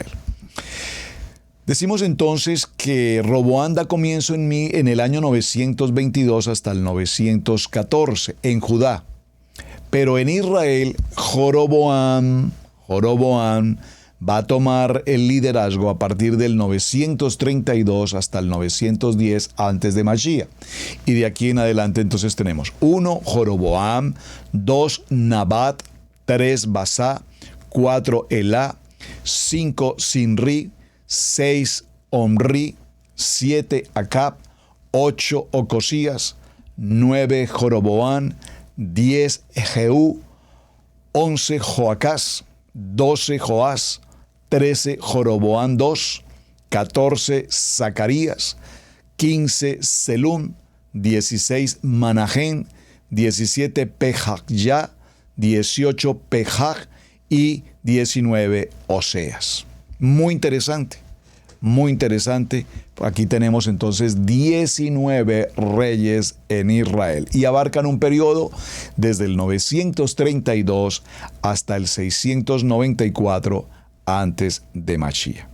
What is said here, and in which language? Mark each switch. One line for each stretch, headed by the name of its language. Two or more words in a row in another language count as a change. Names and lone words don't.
Spanish: Decimos entonces que Roboán da comienzo en el año 922 hasta el 914 en Judá. Pero en Israel, Joroboam va a tomar el liderazgo a partir del 932 hasta el 910 antes de Mashiach. Y de aquí en adelante entonces tenemos 1. Joroboam, 2. Nabat, 3. Basá, 4. Elá, 5. Sinri, 6. Omri, 7. Acab, 8. Ocosías, 9. Joroboam, 10. Jehú, 11. Joacás, 12. Joás, 13. Joroboam II, 14. Zacarías, 15. Selum, 16. Manahén, 17. Pejacya, 18. Pejaj y 19. Oseas. Muy interesante. Aquí tenemos entonces 19 reyes en Israel y abarcan un periodo desde el 932 hasta el 694 antes de Mashiach.